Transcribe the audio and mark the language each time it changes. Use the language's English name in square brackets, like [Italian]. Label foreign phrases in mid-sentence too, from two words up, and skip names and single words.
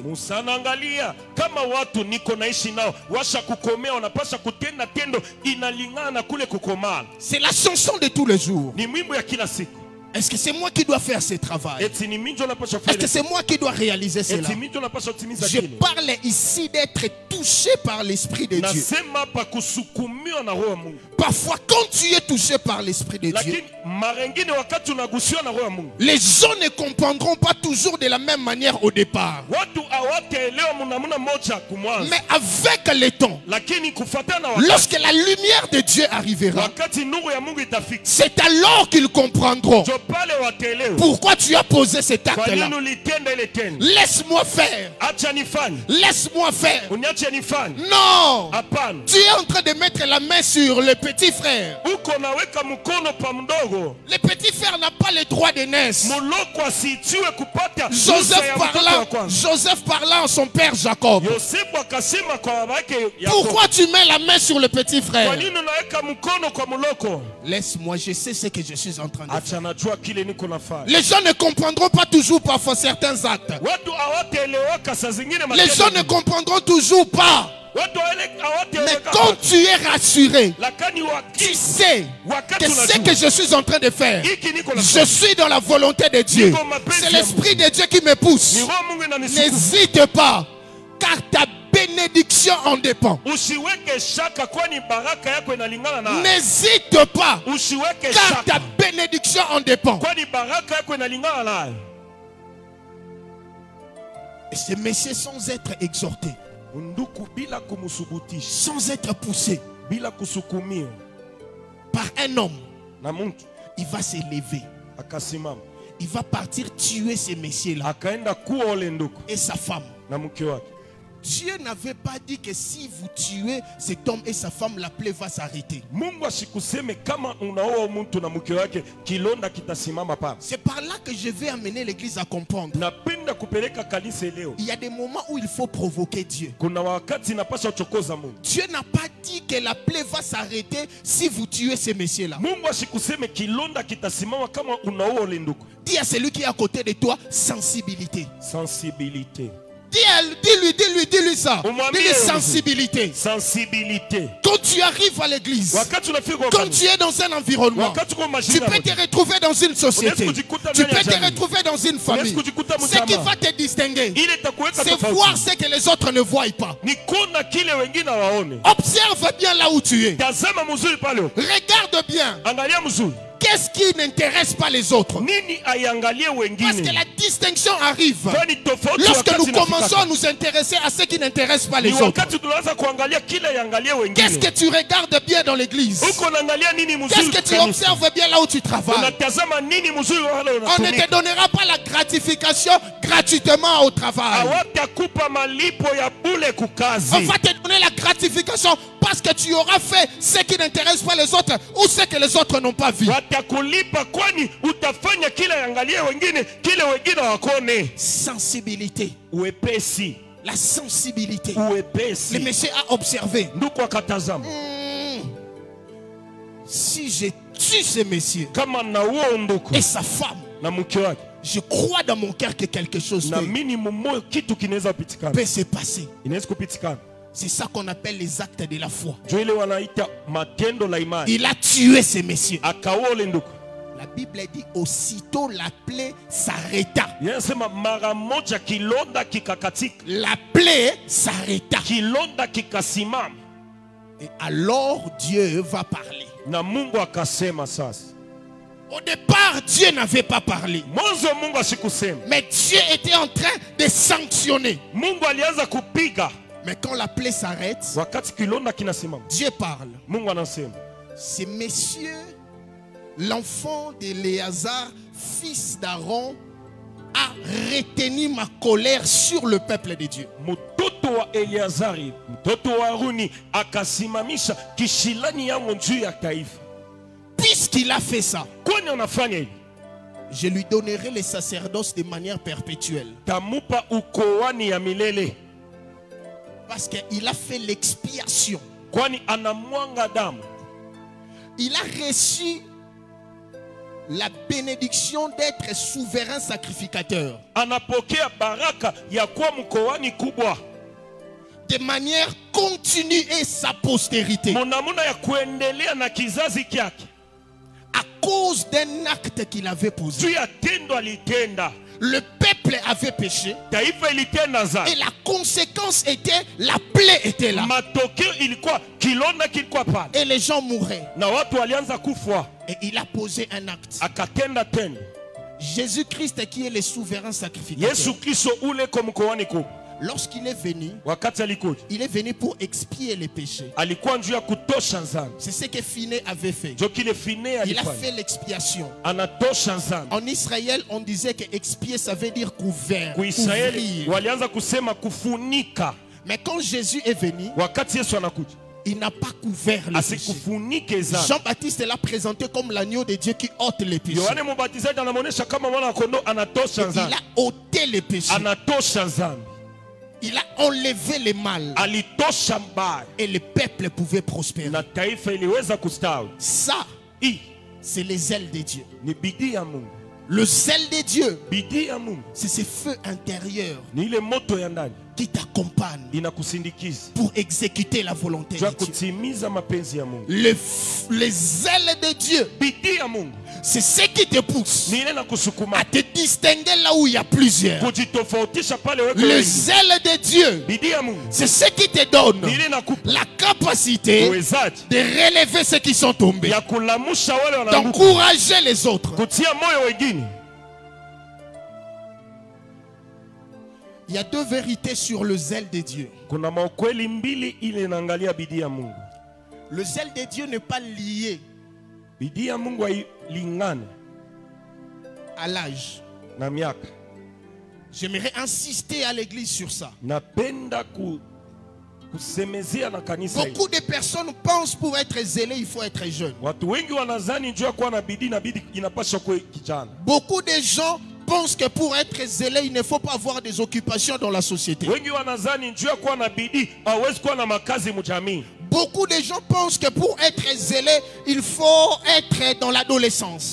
[Swahili] Musa anaangalia kama watu niko naishi nao washa kukomea, wanapasha kutenda tendo inalingana na kule kukomala. [French] C'est la chanson de tous les jours. [Swahili] Ni mwimbo ya kila siku. [French] Est-ce que c'est moi qui dois faire ce travail? [Swahili] Eti ni minjo napasha [French] Est-ce [Swahili] kufanya. [French] que c'est moi qui dois réaliser cela? [Swahili] Eti minjo napasha kutimiza [French] Je [Swahili] kile. [French] parle ici d'être touché par l'Esprit de Dieu. [Swahili] Nasema pa kusukumiwa na roho ya Mungu. [French] Parfois, quand tu es touché par l'Esprit de Dieu, [Swahili] Lakini mara nyingine wakati unagusiwa na roho ya Mungu, [French] les gens ne comprendront pas toujours de la même manière au départ. [Swahili] watu hawataelewa mnamna moja kumwanza. [French] Mais avec le temps, [Swahili] Lakini kufuatana na wakati, [French] lorsque la lumière de Dieu arrivera, [Swahili] wakati nuru ya Mungu itafika, [French] c'est alors qu'ils comprendront [Swahili] jo pale wataelewa [French] pourquoi tu as posé cet [Swahili] kwa [French] acte-là. [Swahili] nini ulitenda ile tendo. [French] Laisse-moi faire. [Swahili] Acha nifanye, [French] Laisse-moi faire. [Swahili] uniache nifanye. [French] Non. [Swahili] Hapana, [French] Tu es en train de mettre la main sur le petit frère. [Swahili] uko naweka mkono pa mdogo. [French] Le petit frère n'a pas le droit de naître. [Swahili] Muloko asitiwe kupata ruhusa ya mtoto wa kwanza. [French] Joseph parlant à son père Jacob. [Swahili] Yosefu akasema kwa baba yake Yakobo, [French] Pourquoi tu mets la main sur le petit [Swahili] kwa [French] frère? [Swahili] nini unaweka mkono kwa muloko? [French] Laisse-moi, je sais ce que je suis en train de faire. [Swahili] Acha najua kile niko nafanya. [French] Les gens ne comprendront pas toujours parfois certains actes. [Swahili] Watu hawataeleweka saa zingine [French] Les gens ne [Swahili] matendo. [French] comprendront toujours pas. [Swahili] Watu [French] Mais [Swahili] hawataeleweka. [French] quand tu es rassuré, [Swahili] Lakini [French] tu sais [Swahili] wakati [French] que ce que [Swahili] unajua [French] je suis en train de faire, [Swahili] hiki niko [French] je [Swahili] nafanya. [French] suis dans la volonté de Dieu. C'est l'Esprit de Dieu qui me pousse. [Swahili] Ni roho Mungu inanisukuma. [French] N'hésite pas, car ta bénédiction en dépend. [Swahili] Usiweke shaka kwani baraka yako inalingana na. [French] N'hésite pas, [Swahili] Usiweke [French] car ta [Swahili] shaka [French] bénédiction en dépend. [Swahili] kwani baraka yako inalingana na. [French] Et ces messieurs, sans être exhortés, [Swahili] Nduku bila kumusubutisha, [French] sans être poussés [Swahili] bila kusukumiwa [French] par un homme, [Swahili] na mtu, [French] il va s'élever. [Swahili] akasimama [French] Il va partir tuer ces messieurs-là [Swahili] akaenda kuwa ole nduku [French] et sa femme. [Swahili] na mke wake. [French] Dieu n'avait pas dit que si vous tuez cet homme et sa femme, la plaie va s'arrêter. [Swahili] Mungu asikuseme kama unaoa mtu na mke wake kilonda kitasimama pale. [French] C'est par là que je vais amener l'église à comprendre. [Swahili] Napenda kupeleka kanisa leo. [French] Il y a des moments où il faut provoquer Dieu. [Swahili] Kuna wakati napasha uchokoza Mungu. [French] Dieu n'a pas dit que la plaie va s'arrêter si vous tuez ces messieurs-là. [Swahili] Mungu asikuseme kilonda kitasimama kama unaoa ole nduku. [French] Dis à celui qui est à côté de toi, sensibilité. Sensibilité. Dis-lui ça. [Swahili] Umwambie [French] Dis-lui [Swahili] mzee. [French] sensibilité. Sensibilité. Quand tu arrives à l'église, [Swahili] Wakati unafika kwa [French] quand [Swahili] kanisa, [French] tu es dans un environnement, [Swahili] wakati uko [French] tu [Swahili] mashina [French] peux te retrouver dans une société. [Swahili] Unaweza kujikuta [French] Tu [Swahili] ndani ya [French] peux te [Swahili] jamii. [French] retrouver dans une famille. [Swahili] Unaweza kujikuta [French] Ce qui [Swahili] mjamaa. [French] va te distinguer, [Swahili] ile itakuweka [French] c'est voir [Swahili] tofauti. [French] ce que les autres ne voient pas. [Swahili] Ni kuona kile wengine waone. [French] Observe bien là où tu es. [Swahili] Tazama mzuri pale. [French] Regarde bien. [Swahili] Angalia mzuri. [French] Qu'est-ce qui n'intéresse pas les autres? [Swahili] Nini aiangalie [French] Parce que [Swahili] wengine. [French] la distinction arrive [Swahili] Kwani tofauti [French] lorsque [Swahili] wakati [French] nous commençons [Swahili] inafika. [French] à nous intéresser à ce qui n'intéresse pas les [Swahili] Ni [French] autres. [Swahili] wakati tunaanza kuangalia kile iangalie [French] Qu'est-ce [Swahili] wengine. [French] que tu regardes bien dans l'église? [Swahili] Uko naangalia nini [French] Qu'est-ce [Swahili] mzuri [French] que tu [Swahili] kanisa? [French] observes bien là où tu travailles? [Swahili] Unatazama nini mzuri wale [French] On ne te [Swahili] unatumika. [French] donnera pas la gratification gratuitement au travail. [Swahili] Hawatakupa malipo ya bure [French] On [Swahili] kukazi. [French] va te donner la gratification parce que tu auras fait ce qui n'intéresse pas les autres ou ce que les autres n'ont pas vu. [Swahili] Watakulipa kwani utafanya kile iangalie wengine, kile wengine wakone. [French] Sensibilité. [Swahili] Uwepesi. [French] La sensibilité. Le [Swahili] Uwepesi. [French] monsieur a observé. [Swahili] Nduku akatazama. [French] Si je tue ce monsieur [Swahili] Kama na uo nduku [French] et sa femme, [Swahili] na mke wake, [French] je crois dans mon cœur que quelque chose [Swahili] na minimum moyo kitu kinaweza kupitikana. [French] peut se passer. [Swahili] Inaweza kupitikana. [French] C'est ça qu'on appelle les actes de la foi. [Swahili] Ndio ile wanaita matendo la imani. [French] Il a tué ce monsieur. [Swahili] Akaoa ule nduku. [French] La Bible dit aussitôt la plaie s'arrêta. [Swahili] Yanasema mara moja kilonda kikakatika. [French] La plaie s'arrêta. [Swahili] Kilonda kikasimama. [French] Et alors Dieu va parler. [Swahili] Na Mungu akasema sasa. [French] Au départ, Dieu n'avait pas parlé. [Swahili] Mwanzo Mungu asikusema. [French] Mais Dieu était en train de sanctionner. [Swahili] Mungu alianza kupiga. [French] Mais quand la plaie s'arrête, [Swahili] Wakati kilonda kinasimama. [French] Dieu parle. [Swahili] Mungu anasema. [French] Ces messieurs, l'enfant d'Éléazar, fils d'Aaron, a retenu ma colère sur le peuple de Dieu. [Swahili] Mtoto wa Eleazari, mtoto wa Haruni akasimamisha kishilani yangu juu ya taifa. [French] Puisqu'il a fait ça, [Swahili] Kwani anafanya hivi? [French] je lui donnerai le sacerdoce de manière perpétuelle. [Swahili] Tamupa ukoani ya milele. [French] Parce qu'il a fait l'expiation [Swahili] kwani anamwanga damu. [French] Il a reçu la bénédiction d'être souverain sacrificateur. [Swahili] Anapokea baraka ya kuwa mkoani kubwa. [French] De manière continue et sa postérité. [Swahili] Munamuna ya kuendelea na kizazi kyake. [French] À cause d'un acte qu'il avait posé. [Swahili] Juu ya tendo alitenda. [French] Le peuple avait péché. [Swahili] Taifa ilitenda zambi. [French] Et la conséquence était, la plaie était là. [Swahili] Matokeo ilikuwa kilonda kilikuwa pale. [French] Et les gens mouraient. [Swahili] Na watu walianza kufa. [French] Et il a posé un acte. [Swahili] Akatenda tendo. [French] Jésus-Christ qui est le souverain sacrificateur. [Swahili] Yesu Kristo ule ko mkoani kubwa. [French] Lorsqu'il est venu, [Swahili] wakati alikuja, [French] il est venu pour expier les péchés. [Swahili] Alikuwa njuu ya kutosha nzambi. [French] C'est ce que Finé avait fait. [Swahili] Jo kile Finé [French] Il a [Swahili] alifanya. [French] fait l'expiation. [Swahili] Anatosha nzambi. [French] En Israël, on disait que expier, ça veut dire couvert. [Swahili] Kuisraeli [French] Couvrir. [Swahili] walianza kusema kufunika. [French] Mais quand Jésus est venu, [Swahili] Wakati Yesu anakuja, [French] il n'a pas couvert le péché. [Swahili] asikufunike zambi. [French] Jean-Baptiste l'a présenté comme l'agneau de Dieu qui ôte les péchés. [Swahili] Yohane Mbatizaji anamuonesha kama mwana kondoo anatosha [French] Il [Swahili] nzambi. [French] a ôté les péchés. [Swahili] Anatosha nzambi. [French] Il a enlevé les mal. [Swahili] Alitosha mbaya. [French] Et le peuple pouvait prospérer. [Swahili] Na taifa iliweza kustawi. [French] Ça, [Swahili] Hii [French] c'est les ailes de Dieu. [Swahili] ni bidii ya Mungu. [French] Le zèle de Dieu, [Swahili] Bidii ya Mungu [French] c'est ce feu intérieur [Swahili] ni ile moto ya ndani [French] qui t'accompagne [Swahili] inakusindikiza [French] pour exécuter la volonté [Swahili] juu ya [French] de Dieu. [Swahili] kutimiza mapenzi ya Mungu. [French] Les ailes de Dieu, [Swahili] Bidii ya Mungu [French] c'est ce qui te pousse [Swahili] ni ile nakusukuma [French] à te distinguer là où il y a plusieurs. [Swahili] kujitofautisha pale weko [French] Les [Swahili] wengi. [French] ailes de Dieu, [Swahili] Bidii ya Mungu [French] c'est ce qui te donne [Swahili] ni ile nakupa [French] la capacité [Swahili] uwezaji [French] de relever ceux qui sont tombés, [Swahili] ya kulamusha wale wanaanguka, [French] d'encourager les autres. [Swahili] kutia moyo wengine. [French] Il y a deux vérités sur le zèle de Dieu. [Swahili] Kuna maukweli mbili ile inaangalia bidii ya Mungu. [French] Le zèle de Dieu n'est pas lié [Swahili] Bidii ya Mungu hailingane [French] à l'âge. [Swahili] na miaka. [French] J'aimerais insister à l'église sur ça. [Swahili] Napenda kusemezea na kanisa hili. [French] Beaucoup de personnes pensent pour être zélé, il faut être jeune. [Swahili] Watu wengi wanazani njoo kuwa na bidii na bidii inapaswa kuwa kijana. [French] Beaucoup de gens pensent que pour être zélé, il ne faut pas avoir des occupations dans la société. [Swahili] Wengi wanazani njoo kuwa na bidii hawezi kuwa na makazi mjamii. [French] Beaucoup de gens pensent que pour être zélé, il faut être dans l'adolescence.